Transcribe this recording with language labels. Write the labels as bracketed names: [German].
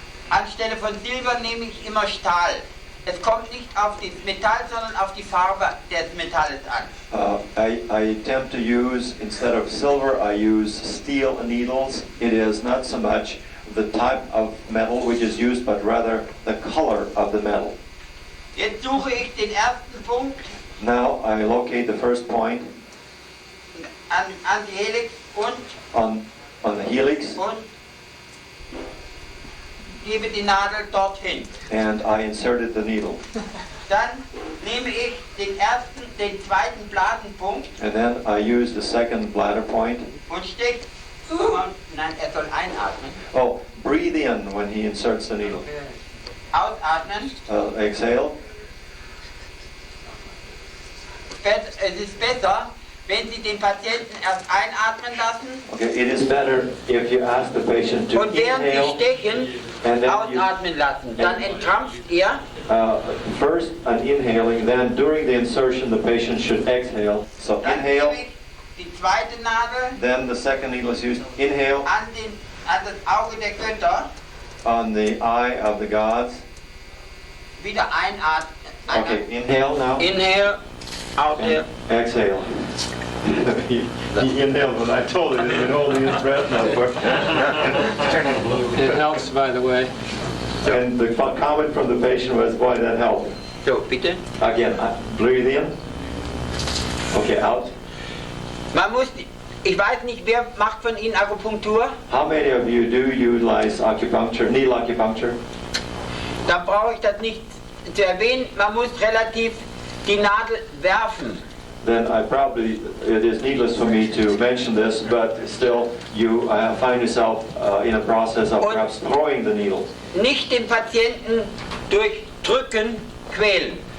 [German] anstelle von Silber nehme ich immer Stahl. es kommt nicht auf das Metall, sondern auf die Farbe des Metalls an. [English] I attempt to use, instead of silver, I use steel needles. It is not so much the type of metal which is used, but rather the color of the metal. [German] Jetzt suche ich den ersten Punkt [English] Now I locate the first point [German] an die Helix [English] on the helix, [German] und gebe die Nadel dorthin. [English] and I inserted the needle. [German] Dann nehme ich den zweiten Blasenpunkt [English] And then I use the second bladder point. [German] und stecke. Nein, er soll einatmen. [English] Oh, breathe in when he inserts the needle. [German] Ausatmen. [English] Exhale. [German] Es ist besser, wenn Sie den Patienten erst einatmen lassen [English] Okay, it is better if you ask the patient to [German] und während Sie [English] inhale [German] stechen, [English] and then you, [German] ausatmen lassen. Dann entkrampft er. [English] first an inhaling, then during the insertion the patient should exhale. So [German] Dann [English] inhale, [German] gebe ich die zweite Nadel [English] then the second needle is used. Inhale [German] an das Auge der Götter. [English] on the eye of the gods. [German] Wieder einatmen. [English] Okay, inhale now. Inhale, out there. And exhale. he inhaled when I told him he's been holding his breath now for. It helps, by the way. And the comment from the patient was, boy, that helped. [German] So, bitte. [English] Again, breathe in. Okay, out. [German] Man muss, ich weiß nicht, wer macht von Ihnen Akupunktur? [English] How many of you do utilize acupuncture, needle acupuncture? [German] Dann brauche ich das nicht zu erwähnen. Man muss relativ die Nadel werfen. [English] Then it is needless for me to mention this, but still you find yourself in a process of perhaps throwing the needle. [German] Nicht den Patienten durch Drücken quälen.